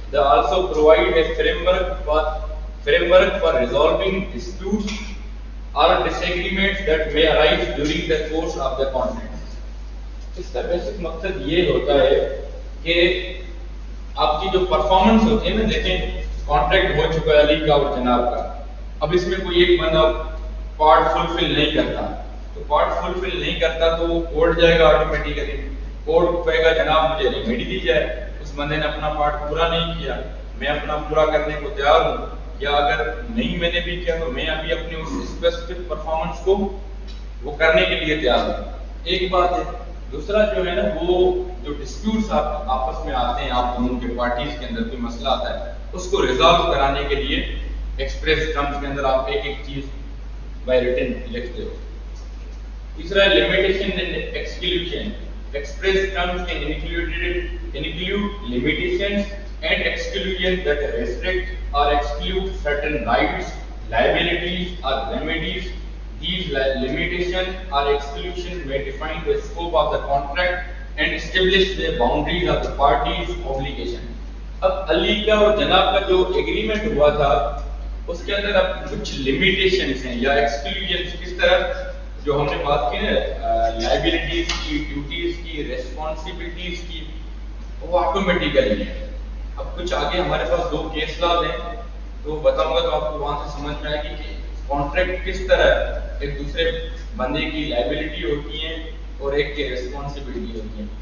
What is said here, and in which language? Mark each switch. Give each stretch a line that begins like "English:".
English: They also provide a framework for resolving disputes or disagreements that may arise during the course of the contract.
Urdu: اس کا basic مقصد یہ ہوتا ہے کہ آپ کی جو پرفارمنس ہوتی ہے نا, دیکھیں کانٹریکٹ ہو چکا ہے علی کا اور جناب کا, اب اس میں کوئی ایک بندہ پارٹ فلفل نہیں کرتا, تو پارٹ فلفل نہیں کرتا تو وہ کورٹ جائے گا آٹومیٹیکلی, کورٹ کہے گا جناب مجھے ریمیڈی دی جائے, اس بندے نے اپنا پارٹ پورا نہیں کیا، میں اپنا پورا کرنے کو تیار ہوں، یا اگر نہیں میں نے بھی کیا تو میں ابھی اپنی اس اسپیسیفک پرفارمنس کو وہ کرنے کے لیے تیار ہوں. ایک بات ہے. دوسرا جو ہے نا وہ جو ڈسپیوٹس آپس میں آتے ہیں آپ دونوں کے پارٹیز کے اندر کوئی مسئلہ آتا ہے اس کو ریزالو کرانے کے لیے ایکسپریس ٹرمز کے اندر آپ ایک ایک چیز بائی ریٹن لکھتے ہو. تیسرا ہے limitation and exclusion.
English: Express terms can include limitations and exclusion that restrict or exclude certain rights, liabilities or remedies. These limitations or exclusions may define the scope of the contract and establish the boundaries of the parties' obligation.
Urdu: اب علی کا اور جناب کا جو agreement ہوا تھا اس کے اندر اب کچھ لمیٹیشنز ہیں یا ایکسکلوژنز کس طرح جو ہم نے بات کی نا لائبلٹیز کی، ڈیوٹیز کی، ریسپانسبلٹیز کی، وہ آٹومیٹیکلی ہے. اب کچھ آگے ہمارے پاس 2 کیس لاز ہیں تو بتاؤں گا تو آپ کو وہاں سے سمجھ میں آئے گی کہ کانٹریکٹ کس طرح ایک دوسرے بندے کی لائبلٹی ہوتی ہیں اور ایک کی ریسپانسبلٹی ہوتی ہیں.